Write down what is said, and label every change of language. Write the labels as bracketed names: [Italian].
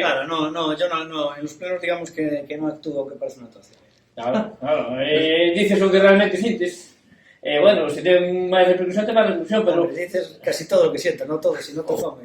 [Spanish] Claro, yo no, en los plenos digamos que no actúo que parece una actuación. [Galician] Claro. Dices o que realmente sintes. Bueno, se ten máis repercusión, ten máis repercusión, pero... [Spanish] Dices casi todo lo que sientes, no todo, sino todo.